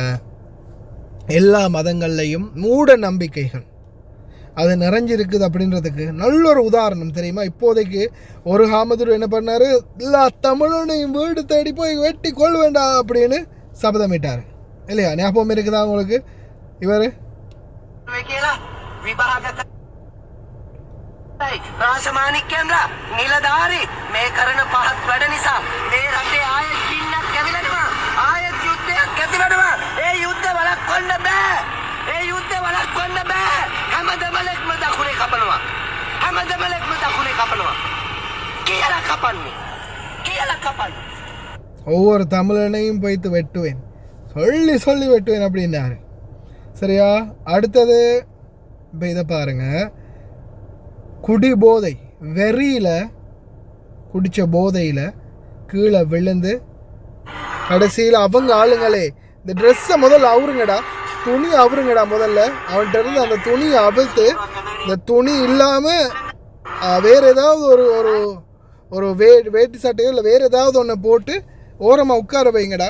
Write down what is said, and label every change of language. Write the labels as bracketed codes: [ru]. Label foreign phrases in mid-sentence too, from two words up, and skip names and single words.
[ta] எல்லா மதங்கள்லையும் மூட நம்பிக்கைகள் அது நிறைஞ்சிருக்குது அப்படின்றதுக்கு நல்ல ஒரு உதாரணம் தெரியுமா? இப்போதைக்கு ஒரு ஹாமதுர் என்ன பண்ணார், எல்லா தமிழனையும் வீடு தேடி போய் வெட்டி கொள்ள வேண்டாம் அப்படின்னு சபதமிட்டார் இல்லையா? ஞாபகம் இருக்குதா உங்களுக்கு? இவர் [si] රාජමානික්කයන්ලා නිලධාරී මේ කරන පහත් වැඩ නිසා මේ රටේ ආයෙත් ගින්නක් කැවිලෙනවා, ආයෙත් යුද්ධයක් ඇති වෙනවා. ඒ යුද්ධ වළක්වන්න බෑ. හැමදම ලෙක්ම දකුණේ කපනවා. කියලා කපන්නේ. [ta] ஒவ்வொரு தமிழனையும் போய்த்து வெட்டுவேன், சொல்லி வெட்டுவேன் அப்படின்னாரு. சரியா? அடுத்தது இப்போ இதை பாருங்கள். குடி போதை வெறியில் குடித்த போதையில் கீழே விழுந்து கடைசியில் அவங்க ஆளுங்களே இந்த ட்ரெஸ்ஸை முதல்ல துணி அவருங்கடா முதல்ல அவன்கிட்ட இருந்து அந்த துணியை அவிழ்த்து இந்த துணி இல்லாமல் வேறு ஏதாவது ஒரு ஒரு வேட்டி சட்டையோ இல்லை வேறு ஏதாவது ஒன்று போட்டு ஓரமாக உட்கார வைங்கடா.